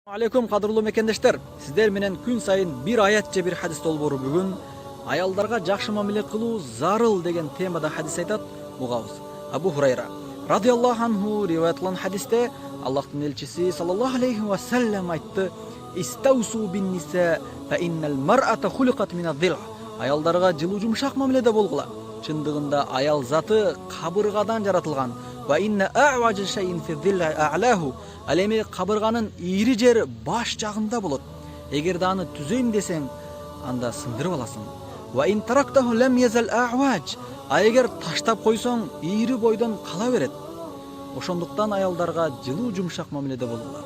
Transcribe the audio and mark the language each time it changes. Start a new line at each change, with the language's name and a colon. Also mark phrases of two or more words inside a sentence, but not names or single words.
Kyrgyz: Алейкум кадырлуу мекендештер. Сиздер менен күн сайын бир аят же бир хадис долбоору бүгүн аялдарга жакшы мамиле кылуу зарыл деген темада хадис айтат. Угабыз.
Arabic: Абу Хурайра رضي الله عنه
Kyrgyz: риваятланган хадисте Аллахтын элчиси
Arabic: صلى الله عليه وسلم айтты: "استوصوا بالنساء فإن المرأة خلقت من الضلع."
Kyrgyz: Аялдарга жылуу жумшак мамиледе болгула. Чындыгында аял заты кабыргадан жаратылган.
Arabic: وإن أعوج شيء في الضلع أعلاه.
Kyrgyz: Ал эми кабырганын ийри жери баш жагында болот. Эгерде аны түзөйм десең, анда сындырып аласың.
Arabic: وإن تركته لم يزل أعوج.
Kyrgyz: А эгер таштап койсоң, ийри бойдон кала берет. Ошондуктан аялдарга жылуу жумшак мамиледе болгула.